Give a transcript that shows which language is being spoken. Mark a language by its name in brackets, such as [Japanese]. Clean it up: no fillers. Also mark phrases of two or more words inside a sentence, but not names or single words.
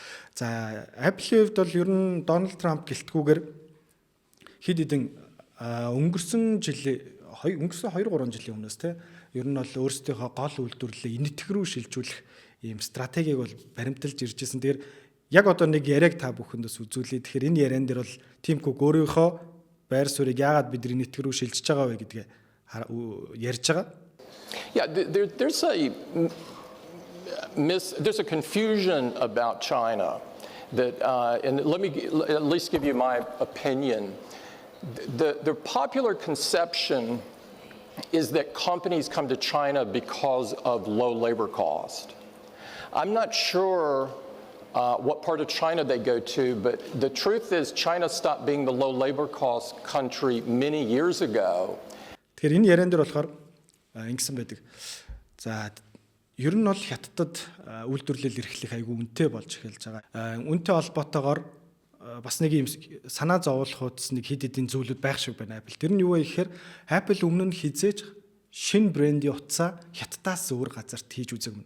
[Mongolian] За Apple-ийн хувьд бол ер нь Donald Trump гэлтгүүгээр хэд хэдэн өнгөрсөн 2-3 жилийн өмнөөс ер нь бол өөрсдийнхөө гол үйлдвэрлэлээ энэтхэг рүү шилжүүлэх ийм стратегийг бол баримталж ирж байсан. Тэгэхээр яг одоо нэг яриаг та бүхэндээс үзүүлээ. Тэгэхээр энэ яриан дээр бол Tim Cook өөрийнхөө байр суурийг яагаад бид энэтхэг рүү шилжиж байгаа вэ гэдгээ ярьж байгаа. [English] Yeah, there's a confusion about China that and let me at least give you my opinion. The popular conception is that companies come to China because of low labor cost. I'm not sure what part of China they go to, but the truth is China stopped being the low labor cost country many years ago. [Mongolian] Тэгэхээр энэ яриан дээр болохоор ингэсэн байдаг. За ер нь бол Хятадд үйлдвэрлэл эрхлэх айгүй үнэтэй болж эхэлж байгаа. Үнэтэй холбоотойгоор бас нэг юм санаа зовоолох утас нэг хэд хэдийн зүйлүүд байх шиг байна Apple. Тэр нь юу вэ гэхээр Apple өмнө нь хизээж шинэ брендийн утсаа Хятадаас өөр газарт хийж үзээгүй.